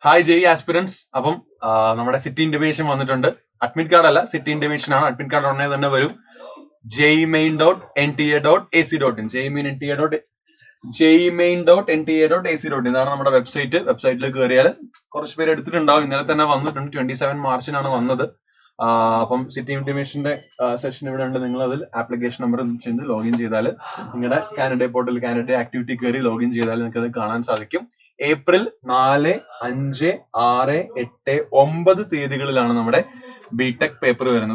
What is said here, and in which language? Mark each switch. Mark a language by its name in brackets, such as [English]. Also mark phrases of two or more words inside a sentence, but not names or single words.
[English] Hi JEE aspirants. [Malayalam] അപ്പം നമ്മുടെ [English] city intimation [Malayalam] വന്നിട്ടുണ്ട്. [English] admit card [Malayalam] അല്ല, [English] city intimation [Malayalam] ആണ്. [English] admit card [Malayalam] ഉടനെ തന്നെ വരും. jmain.nta.ac.in jmain.nta.ac.in ഇതാണ് നമ്മുടെ വെബ്സൈറ്റ്. വെബ്സൈറ്റിൽ കയറിയാൽ കുറച്ച് പേര് എടുത്തിട്ടുണ്ടാവും. ഇന്നലെ തന്നെ വന്നിട്ടുണ്ട്. 27 മാർച്ചിനാണ് വന്നത്. അപ്പം [English] city intimation section [Malayalam] ഇവിടെ ഉണ്ട്. നിങ്ങൾ അതിൽ [English] application number [Malayalam] ചെയ്ത് ലോഗിൻ ചെയ്താൽ നിങ്ങളുടെ [English] Canada portal Canada activity [Malayalam] കയറി ലോഗിൻ ചെയ്താൽ നിങ്ങൾക്ക് അത് കാണാൻ സാധിക്കും. ഏപ്രിൽ 4, 5, 6, 8, 9 തീയതികളിലാണ് നമ്മുടെ [English] BTech paper [Malayalam] വരുന്നത്.